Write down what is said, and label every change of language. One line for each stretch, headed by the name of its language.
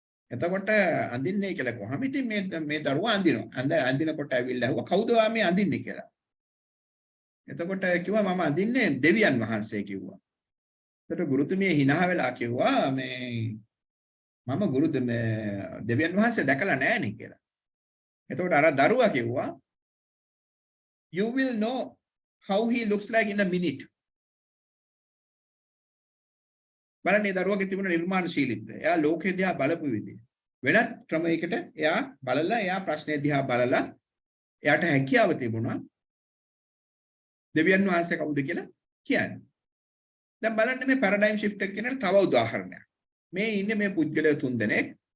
Sinhala: එතකොට අඳින්නේ කියලා කොහොම ඉතින් මේ දරුවා අඳිනවා. අඳිනකොට ඇවිල්ලා ඇහුවා කවුද මේ අඳින්නේ කියලා. එතකොට කිව්වා මම අඳින්නේ දෙවියන් වහන්සේ කිව්වා. එතකොට ගුරුතුමිය hina වෙලා කිව්වා මේ මම දෙවියන් වහන්සේ දැකලා නැහැනේ කියලා. එතකොට අර දරුවා කිව්වා
English: you will know how he looks like in a minute.
Sinhala: බලන්නේ දරුවගේ තිබුණ නිර්මාණශීලීත්වය. එයා ලෝකෙ දිහා බලපු විදිහ. වෙනත් ක්‍රමයකට එයා බලලා එයා ප්‍රශ්නේ දිහා බලලා එයාට හැකියාව තිබුණා දෙවියන් වහන්සේ කවුද කියලා කියන්නේ. දැන් බලන්න මේ පැරඩයිම් shift එක කියන තව උදාහරණයක්. මේ ඉන්නේ මේ පුද්ගලයෝ තුන්දෙනෙක්.